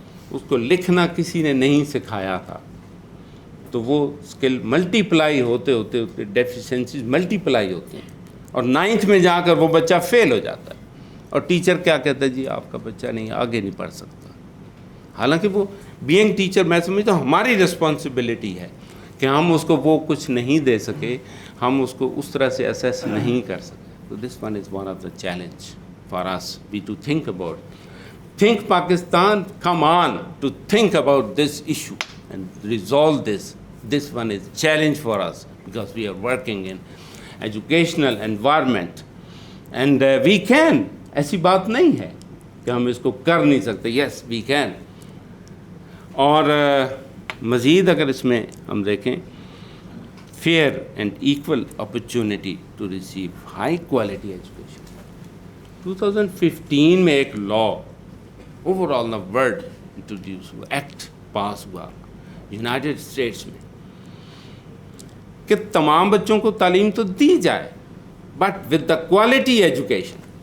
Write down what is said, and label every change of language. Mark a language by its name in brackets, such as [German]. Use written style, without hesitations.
[Urdu] اس کو لکھنا کسی نے نہیں سکھایا تھا، تو وہ سکل ملٹی پلائی ہوتے ڈیفیشنسیز ملٹی پلائی ہوتی ہیں، اور 9th میں جا کر وہ بچہ فیل ہو جاتا ہے. اور ٹیچر کیا کہتا ہے؟ جی آپ کا بچہ نہیں، آگے نہیں پڑھ سکتا. حالانکہ وہ [English] being teacher, [Urdu] میں سمجھتا ہوں ہماری رسپانسبلٹی ہے کہ ہم اس کو وہ کچھ نہیں دے سکے، ہم اس کو اس طرح سے اسیس نہیں کر سکے. [English] So this one is one of the challenge for us, we to think about. Think Pakistan, come on, to think about this issue and resolve this. This one is challenge for us because we are working in educational environment. And we can, [Urdu] ایسی بات نہیں ہے کہ ہم اس کو کر نہیں سکتے. [English] Yes, we can. [Urdu] اور مزید اگر اس میں ہم دیکھیں، [English] fair and equal opportunity to receive high quality education. [Urdu] 2015 میں ایک لا [English] over all the world [Urdu] introduce ہوا، ایکٹ پاس ہوا یونائٹڈ اسٹیٹس میں کہ تمام بچوں کو تعلیم تو دی جائے [English] But with the quality education.